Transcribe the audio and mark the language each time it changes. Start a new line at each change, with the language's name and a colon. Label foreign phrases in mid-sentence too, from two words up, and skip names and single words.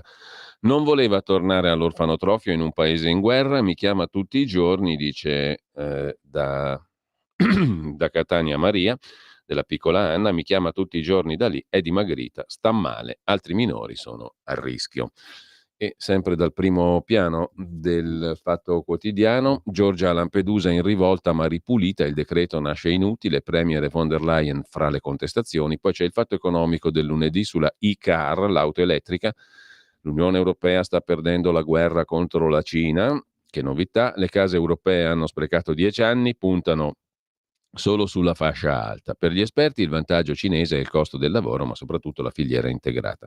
Italian: Non voleva tornare all'orfanotrofio in un paese in guerra, mi chiama tutti i giorni, dice da Catania Maria, della piccola Anna, mi chiama tutti i giorni da lì, è dimagrita, sta male, altri minori sono a rischio. E sempre dal primo piano del Fatto Quotidiano, Giorgia a Lampedusa in rivolta ma ripulita, il decreto nasce inutile, Premier von der Leyen fra le contestazioni. Poi c'è il Fatto Economico del lunedì sulla e-car, l'auto elettrica. L'Unione Europea sta perdendo la guerra contro la Cina, che novità, le case europee hanno sprecato 10 anni, puntano solo sulla fascia alta. Per gli esperti il vantaggio cinese è il costo del lavoro, ma soprattutto la filiera integrata.